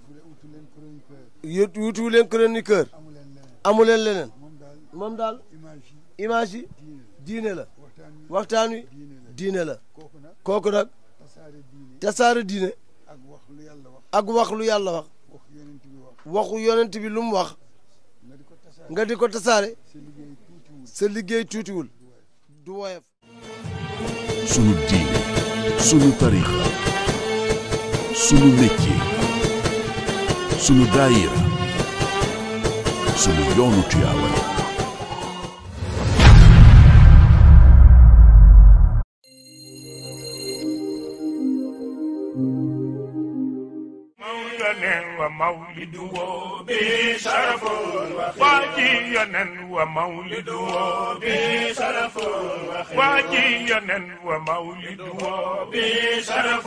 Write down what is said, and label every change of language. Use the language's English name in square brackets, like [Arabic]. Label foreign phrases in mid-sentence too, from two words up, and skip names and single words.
[Wolof] wutiwu leen chroniqueur amu leen leneen moom daal image yi diine la waxtaan wi diine la kooku nag tasaare diine ak wax lu yàlla wax waxu yonent bi lu mu wax nga di ko tasaare sa liggéey tuutiwul du woyof sunu diine sunu tariixa sunu métier sunu daayira sunu yoonu Tiwaawan [Arabic] ومولده بشرف واجينا ومولده بشرف واجينا ومولده بشرف